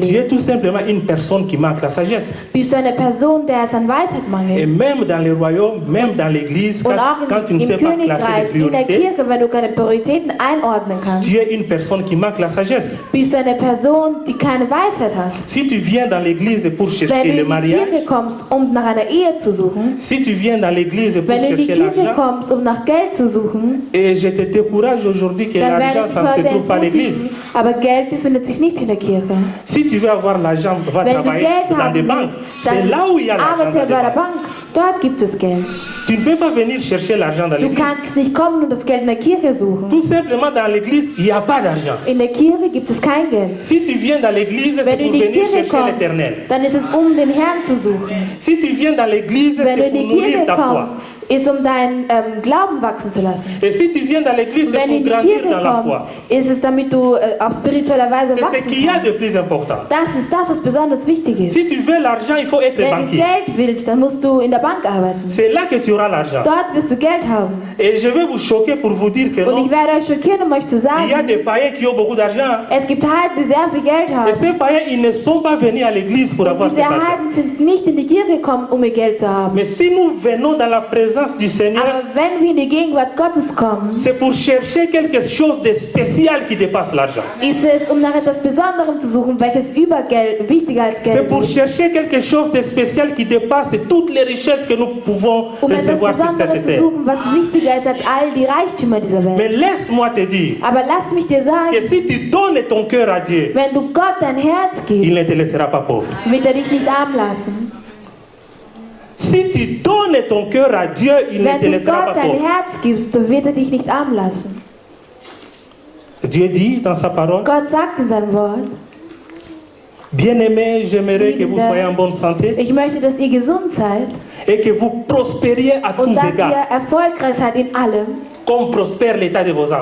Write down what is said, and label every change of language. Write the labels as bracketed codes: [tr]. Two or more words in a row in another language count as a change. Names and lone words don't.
[fr] tu [de] Leben, [fr] es tout simplement une personne qui manque la sagesse. [de] bist du eine Person, der es an Weisheit [fr] Et [de] mangelt. [fr] même dans le royaume, même dans l'église, [de] Und [fr] quand, [de] auch [fr] quand tu [de] im [fr] ne sais pas classer [de] Königreich, [fr] des [de] in der [fr] priorités, [de] Kirche, wenn du keine Prioritäten einordnen kannst, [fr] tu es une personne qui manque la sagesse. [de] bist du eine Person, die keine Weisheit hat. [fr] Si tu viens dans l'église pour [de] Wenn [fr] chercher [de] du [fr] le [de] in die [fr] mariage, [de] Kirche kommst, um nach einer Ehe zu suchen, [fr] si tu viens dans l'église pour [de] wenn du in die [fr] chercher [de] Kirche [fr] l'argent, [de] kommst, um nach Geld zu suchen, [fr] et je te décourage aujourd'hui que [de] dann [fr] l'argent, [de] werde ich [fr] ça ne se [de] heute [fr] trouve pas à l'église. [de] entmutigen, aber Geld befindet sich nicht in der Kirche. [fr] Si tu veux avoir l'argent, va [de] Wenn du [fr] travailler [de] Geld [fr] dans des [de] haben [fr] banques. [de] willst, [fr] C'est [de] dann [fr] là où il y a l'argent [de] arbeite [fr] dans des [de] bei der [fr] banques. [de] Bank. Dort gibt es Geld. [fr] Tu ne peux pas venir chercher l'argent dans [de] Du [fr] l'église. [de] kannst nicht kommen und das Geld in der Kirche suchen. [fr] Tout simplement dans l'église, il n'y a pas d'argent. [de] In der Kirche gibt es kein Geld. [fr] Si tu viens dans l'église, c'est [de] Wenn du [fr] pour [de] in die [fr] venir [de] Kirche [fr] chercher [de] kommst, [fr] l'éternel. [de] dann ist es, um den Herrn zu suchen. [fr] Si tu viens dans l'église, [de] Wenn du [fr] c'est [de] in [fr] pour [de] die [fr] nourrir [de] Kirche [fr] ta foi. [de] kommst, ist, um deinen Glauben wachsen zu lassen. [fr] Et si tu viens dans l'église, c'est [de] Wenn du [fr] pour [de] in die [fr] grandir [de] Kirche [fr] dans la [de] kommst, [fr] foi. [de] ist es, damit du auf spiritueller Weise [fr] C'est ce [de] wachsen [fr] qu'il y a de [de] kannst. [fr] plus important. [de] Das ist das, was besonders wichtig ist. [fr] Si tu veux l'argent, il faut être [de] Wenn du [fr] banquier. [de] Geld willst, dann musst du in der Bank arbeiten. [fr] C'est là que tu auras l'argent. [de] Dort wirst du Geld haben. [fr] Et je vais vous choquer pour vous dire que [de] Und [fr] non. [de] ich werde euch schockieren, um euch zu [fr] Il y a [de] sagen, [fr] des païens qui ont beaucoup d'argent. [de] es gibt Heiden, die sehr viel Geld [fr] Et [de] haben. [fr] ces païens, ils ne sont pas venus à l'église pour avoir [de] Und [fr] cet [de] diese [fr] argent. [de] Heiden sind nicht in die Kirche gekommen, um ihr Geld zu haben. [fr] Mais si nous venons dans la présence du Seigneur, [de] Aber wenn wir in die Gegenwart Gottes kommen, [fr] c'est pour chercher quelque chose de spécial qui dépasse l'argent. [de] ist es, um nach etwas Besonderem zu suchen, welches über Geld wichtiger als [fr] C'est [de] Geld [fr] pour [de] ist. [fr] chercher quelque chose de spécial qui dépasse toutes les richesses que nous pouvons [de] Um etwas [fr] recevoir sur cette [de] Besonderes zu [fr] terre. [de] suchen, was wichtiger ist als all die Reichtümer dieser Welt. [fr] Mais laisse-moi te dire [de] Aber lass mich dir [fr] que [de] sagen, [fr] si tu donnes ton cœur à Dieu, [de] wenn du Gott dein Herz [fr] il [de] gibst, [fr] ne te laissera pas pauvre. [de] wird er dich nicht arm lassen. [fr] Si tu donnes ton cœur à Dieu, il ne [de] Wenn [fr] te [de] du [fr] laissera [de] Gott [fr] pas [de] dein [fr] pauvre. [de] Herz gibst, dann wird er dich nicht arm lassen. [fr] Dieu dit dans sa parole, [de] Gott sagt in seinem Wort, [fr] bien-aimés, j'aimerais que vous soyez en bonne santé [de] ich möchte, dass ihr gesund seid [fr] et que vous prospériez à tous [de] und dass [fr] égards, [de] ihr erfolgreich seid in allem, [fr] comme prospère l'état de vos âmes.